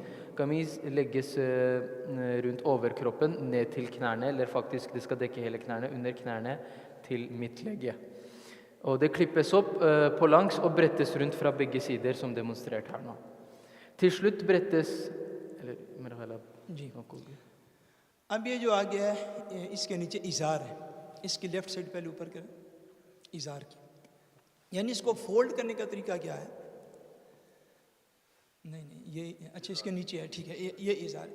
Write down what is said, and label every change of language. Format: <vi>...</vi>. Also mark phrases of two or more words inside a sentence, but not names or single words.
<no>Kamis legges rundt overkroppen, ned til knærne, eller faktisk det skal dekke hele knærne, under knærne til midtlegge. Og det klippes opp på langs og brettes rundt fra begge sider, som demonstrert her nå. Til slutt brettes</no> <ur>اب یہ جو آگے ہے اس کے نیچے اظہار ہے. اس کی لیفٹ سائڈ پہلے اوپر کریں اظہار کی, یعنی اس کو فولڈ کرنے کا طریقہ کیا ہے؟ نہیں یہ اچھا اس کے نیچے ہے, ٹھیک ہے, یہ اظہار.</ur>